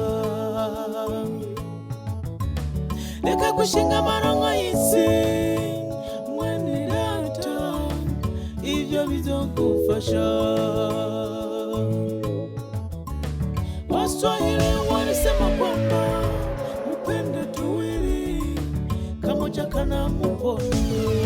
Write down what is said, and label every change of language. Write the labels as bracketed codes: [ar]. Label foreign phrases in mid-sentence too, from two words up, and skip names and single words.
[rn] Leka kushinga amaronko y'isi mwene data ibyo bizogufasha. [sw] Waswahili walisema kwamba upende tuwili kamoja kana muponya.